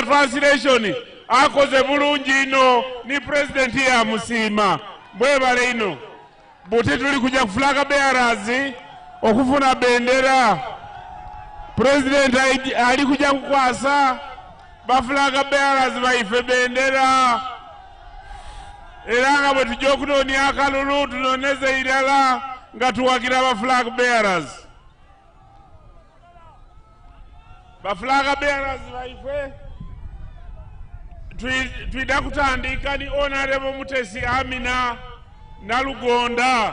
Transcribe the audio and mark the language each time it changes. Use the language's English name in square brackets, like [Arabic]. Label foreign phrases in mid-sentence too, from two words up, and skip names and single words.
[Soga] translation akoze bulungi ino ni president yamusiima mwebale ino buti tuli kujja ku [English] flag bearers [Soga] okufuna bendera president ali kujja kukwasa ba [English] flag bearers [Soga] baife bendera era nga bwe tujja okunoonya akalulu tunoonyeze irala nga tuwagira ba [English] flag bearers. [Soga] Ba [English] flag bearers [Soga] baife twida kutandika ni Honorable Mutesi Amina Nalugonda.